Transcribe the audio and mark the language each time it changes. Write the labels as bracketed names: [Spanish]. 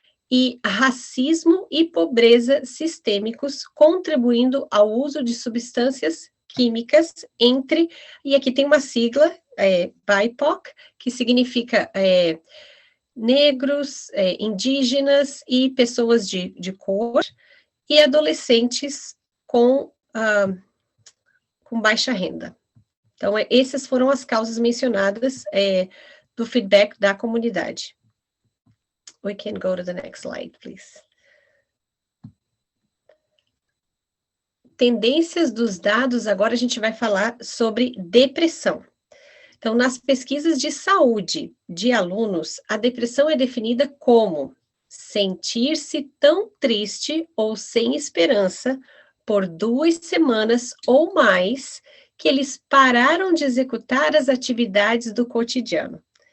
[Portuguese] E racismo e pobreza sistêmicos, contribuindo ao uso de substâncias químicas e aqui tem uma sigla, BIPOC, que significa negros, indígenas e pessoas de cor, e adolescentes com baixa renda. Então, essas foram as causas mencionadas do feedback da comunidade. [English] We can go to the next slide, please. [Portuguese] Tendências dos dados, agora a gente vai falar sobre depressão. Então, nas pesquisas de saúde de alunos, a depressão é definida como sentir-se tão triste ou sem esperança por 2 semanas ou mais que eles pararam de executar as atividades do cotidiano.